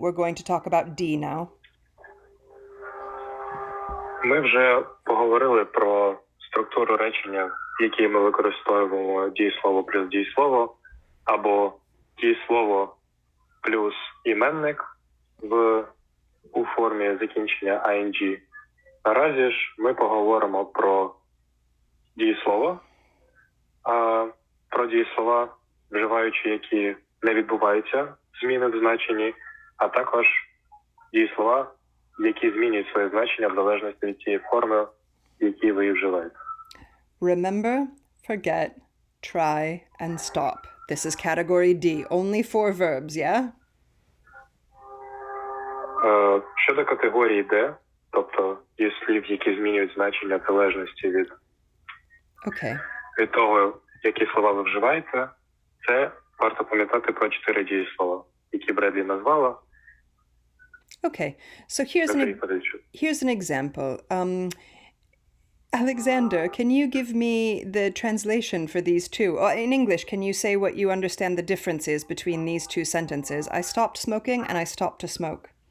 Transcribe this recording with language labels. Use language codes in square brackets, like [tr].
[en] We're going to talk about D now. [uk] Ми вже поговорили про структуру речення, в якій ми використовуємо дієслово плюс дієслово, або дієслово плюс іменник у формі закінчення ing. Наразі ж ми поговоримо про дієслова, про дієслова, вживаючи які не відбуваються зміни в значенні, а також дієслова, які змінюють своє значення в залежності від тієї форми, в якій ви їх вживаєте. [en] Remember, forget, try, and stop. This is category D. Only 4 verbs, yeah? [uk] Щодо категорії D, тобто дієслів, які змінюють значення в залежності від того, які слова ви вживаєте, це варто пам'ятати про 4 дієслова, які які Бредлі назвала. [en] Okay, so here's an example. Alexander, can you give me the translation for these two? Or in English, can you say what you understand the difference is between these two sentences? I stopped smoking and I stopped to smoke.